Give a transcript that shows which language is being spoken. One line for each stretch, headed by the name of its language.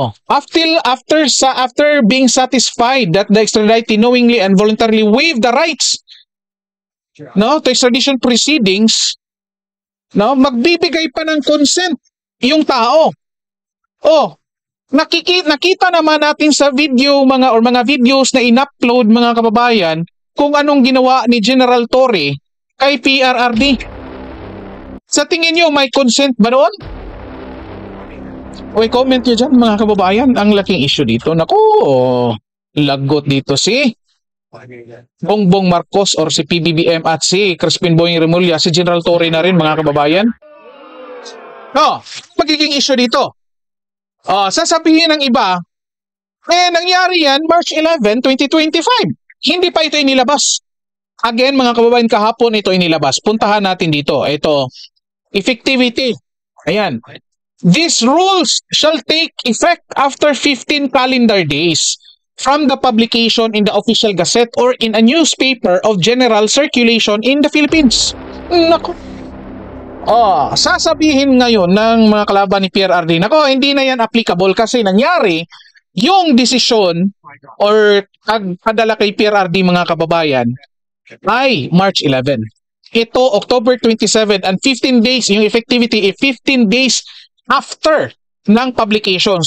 English: After being satisfied that the extraditee knowingly and voluntarily waived the rights to extradition proceedings,
Filipino: magbibigay pa ng consent yung tao. Nakita naman natin sa video mga videos na in-upload mga kababayan kung anong ginawa ni General Torre kay PRRD. Sa tingin nyo, may consent ba doon? Comment nyo dyan mga kababayan. Ang laking issue dito. Naku, lagot dito si Bongbong Marcos or si PBBM at si Crispin Boying Rimulya, si General Torre na rin mga kababayan. Magiging issue dito. Sasabihin ng iba, nangyari yan March 11, 2025. Hindi pa ito inilabas. Again, mga kababayan, kahapon ito inilabas. Puntahan natin dito. Ito, effectivity. Ayan.
English: These rules shall take effect after 15 calendar days from the publication in the official gazette or in a newspaper of general circulation in the Philippines.
Filipino: Nako. Sasabihin ngayon ng mga kalaban ni PRRD, nako, hindi na yan applicable kasi nangyari yung desisyon or padala kay PRRD mga kababayan ay March 11. Ito, October 27 and 15 days, yung effectivity ay 15 days after ng publication.